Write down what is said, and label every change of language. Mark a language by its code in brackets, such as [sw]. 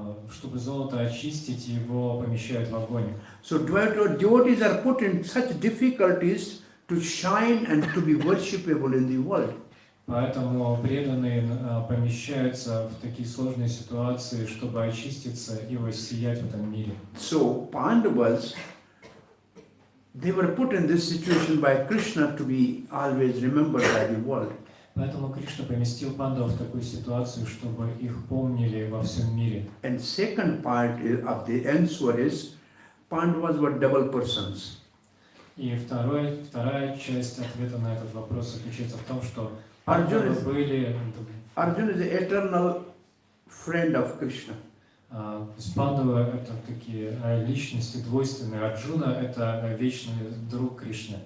[ru] Чтобы золото очистить, его помещают в огонь. [en] So devotees are put in such difficulties to shine and to be worshipable in the world. [ru] Поэтому преданные помещаются в такие сложные ситуации, чтобы очиститься и воссиять в этом мире. [en] So Pandavas, they were put in this situation by Krishna to be always remembered by the world. [ru] Поэтому Кришна поместил пандавов в такую ситуацию, чтобы их помнили во всем мире. [en] And second part of the answer is, Pandavas were double persons. [ru] И вторая часть ответа на этот вопрос заключается в том, что [en] Arjuna [ru] пандавы были... [en] is the eternal friend of Krishna. [ru] То есть пандавы — это такие личности двойственные. Арджуна — это вечный друг Кришны.